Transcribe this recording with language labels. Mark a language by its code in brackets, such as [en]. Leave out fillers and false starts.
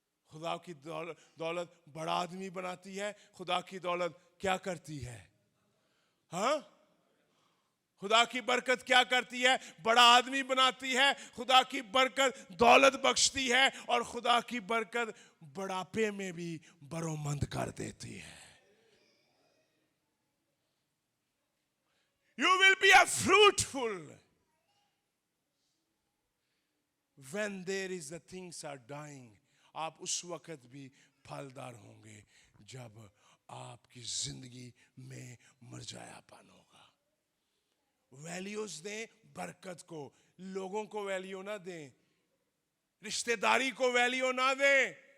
[hi] खुदा की दौलत बड़ा आदमी बनाती है। खुदा की दौलत क्या करती है? हाँ, खुदा की बरकत क्या करती है? बड़ा आदमी बनाती है। खुदा की बरकत दौलत बख्शती है और खुदा की बरकत बुढ़ापे में भी बरोमंद कर देती है। [en] You will be a fruitful when there is the things are dying. [hi] आप उस वक्त भी फलदार होंगे जब आपकी जिंदगी में मरजायापन होगा। वैल्यूज दें बरकत को, लोगों को वैल्यू ना दें, रिश्तेदारी को वैल्यू ना दें।